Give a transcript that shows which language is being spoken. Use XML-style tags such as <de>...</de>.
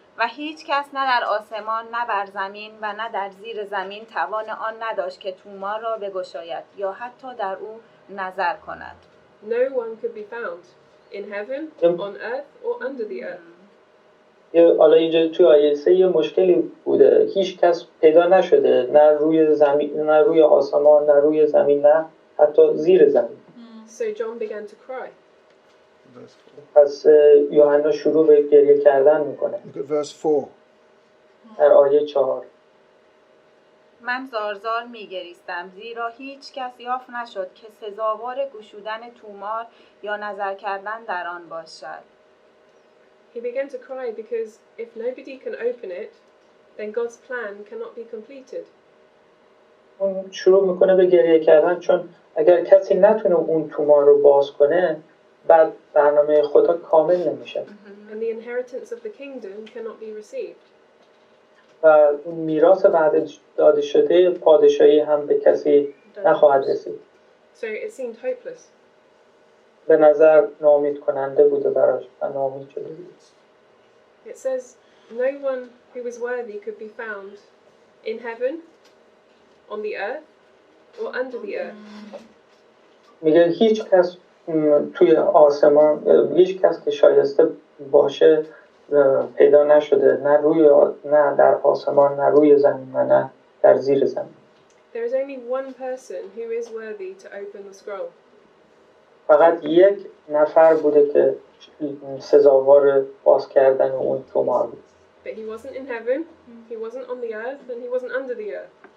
<fa>و هیچ کس نه در آسمان نه بر زمین و نه در زیر زمین توان آن نداشت که تومار را بگشاید یا حتی در او نظر کند.</fa> <en>No one could be found in heaven, on earth or under the earth.</en> <fa>حالا اینجا توی آیه 3 یه مشکلی بوده. هیچ کس پیدا نشده، نه روی زمین، نه روی آسمان، نه روی زمین، نه حتی زیر زمین.</fa> <en>So John began to cry.</en> <fa>پس یوحنا شروع به گریه کردن میکنه.</fa> <en>Verse 4.</en> <fa>در آیه 4 من زار میگریستم زیرا هیچ کس یافت نشد که سزاوار گشودن تومار یا نظر کردن در آن باشد.</fa> <en>He began to cry because if nobody can open it, then God's plan cannot be completed.</en> <fa>اون شروع میکنه به گریه کردن چون اگر کسی نتونه اون تومار رو باز کنه بعد برنامه خدا کامل نمیشه.</fa> <en>And the inheritance of the kingdom cannot be received.</en> <fa>و اون میراث وعده داده شده پادشاهی هم به کسی نخواهد رسید.</fa> <en>So it seemed hopeless.</en> <fa>به نظر ناامید کننده بوده براش و ناامید شده بود.</fa> <en>It says no one who was worthy could be found in heaven, on the earth or under the earth.</en> <fa>میگه هیچ کس توی آسمان، هیچ کس که شایسته باشه پیدا نشده، نه در آسمان، نه روی زمین و نه در زیر زمین.</fa> <en>There is only one person who is worthy to open the scroll.</en> <fa>فقط یک نفر بوده که سزاوار باز کردن اون تومار بود.</fa> <en>But he wasn't in heaven, he wasn't on the earth, and he wasn't under the earth.</en>